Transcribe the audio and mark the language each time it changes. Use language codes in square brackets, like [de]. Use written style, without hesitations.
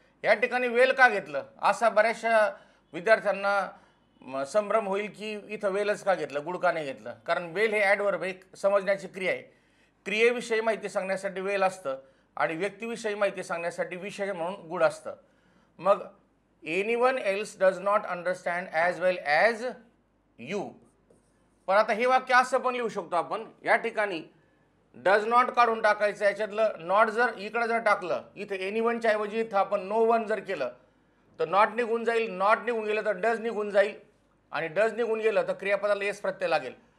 [mr] या ठिकाणी वेल का घेतलं असा बऱ्याचशा विद्यार्थ्यांना संभ्रम होईल की इथं वेलच का घेतलं, गुड का नाही घेतलं. कारण वेल हे ॲडवर्ब आहे, समजण्याची क्रिया आहे. क्रियेविषयी माहिती सांगण्यासाठी वेल असतं आणि व्यक्तीविषयी माहिती सांगण्यासाठी विषय म्हणून गुड असतं. [en] मग anyone else does not understand as well as you. [mr] पण आता हे वाक्य असं पण लिहू शकतो आपण, या ठिकाणी डज नॉट काढून टाकायचं, याच्यातलं नॉट जर इकडे जर टाकलं, इथं एनीवनच्या ऐवजी इथं आपण नो वन जर केलं तर नॉट निघून जाईल, नॉट निघून गेलं तर डज निघून जाईल आणि डज निघून गेलं तर क्रियापदाला एस प्रत्यय लागेल.